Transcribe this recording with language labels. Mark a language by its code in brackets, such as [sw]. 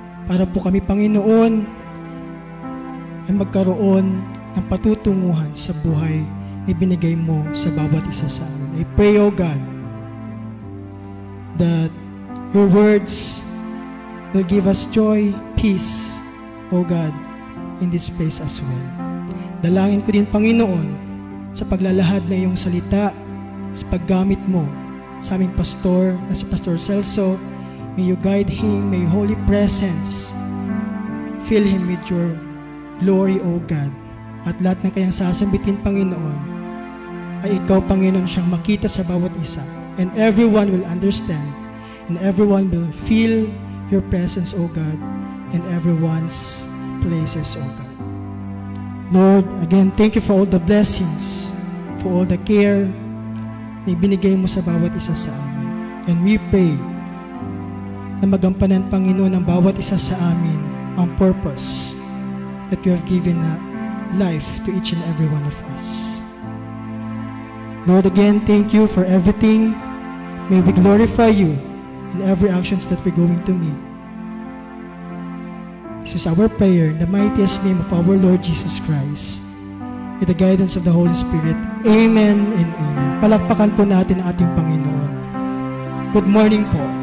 [tl] Para po kami, Panginoon, ay magkaroon ng patutunguhan sa buhay na ibinigay mo sa bawat isa sa amin. [en] I pray, O God, that your words will give us joy, peace, O God, in this place as well. [tl] Dalangin ko din, Panginoon, sa paglalahad na iyong salita, sa paggamit mo sa aming pastor, na si Pastor Celso. [en] May you guide him, may holy presence fill him with your glory, O God. [tl] At lahat ng kayang sasambitin, Panginoon, ay ikaw, Panginoon, siyang makita sa bawat isa. [en] And everyone will understand, and everyone will feel your presence, O God, in everyone's places, O God. Lord, again, thank you for all the blessings, for all the care [tl] na ibinigay mo sa bawat isa sa amin. [en] And we pray [tl] na magampanan, Panginoon, ng bawat isa sa amin ang [en] purpose that you have given life to each and every one of us. Lord, again, thank you for everything. May we glorify you in every actions that we're going to make. This is our prayer in the mightiest name of our Lord Jesus Christ, with the guidance of the Holy Spirit. Amen and amen. [tl] Palakpakan po natin ang ating Panginoon. [en] Good morning po.